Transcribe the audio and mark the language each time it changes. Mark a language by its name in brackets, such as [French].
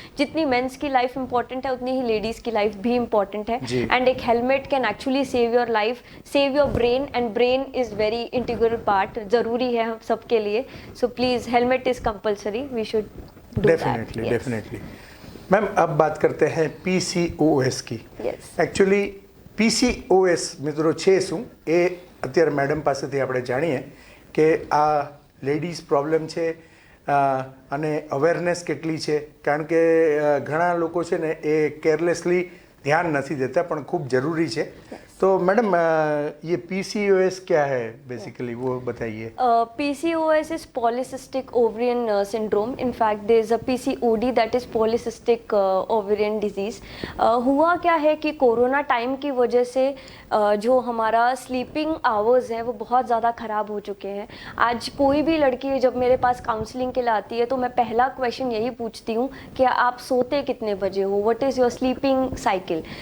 [Hindi] जितनी मेंस की life important है, उतनी ही लेडीज की लाइफ भी इंपॉर्टेंट है। [English] and एक helmet can actually save your life, save your brain, and brain is very integral part, [Hindi] जरूरी है हम सबके लिए। [English] So please helmet is compulsory, we should definitely definitely. [Hindi] Ma'am अब बात करते हैं PCOS की। [Gujarati] एक्चुअली PCOS મિત્રો છે શું એ અત્યારે મેડમ પાસેથી આપણે જાણીએ કે આ લેડીઝ પ્રોબ્લેમ છે અને અવેરનેસ કેટલી છે, કારણ કે ઘણા લોકો છે ને એ કેરલેસલી [Hindi] ध्यान नहीं देता, पर खूब जरूरी है। तो मैडम ये PCOS क्या है बेसिकली, वो बताइए। [English] PCOS is polycystic ovarian syndrome. In fact, there is a PCOD, that is polycystic ovarian disease. [Hindi] हुआ क्या है कि कोरोना टाइम की वजह से जो हमारा स्लीपिंग आवर्स हैं वो बहुत ज़्यादा ख़राब हो चुके हैं। आज कोई भी लड़की जब मेरे पास काउंसलिंग के लिए आती है तो मैं पहला क्वेश्चन यही पूछती हूँ कि आप सोते कितने बजे हो, [English] What is your sleeping cycle.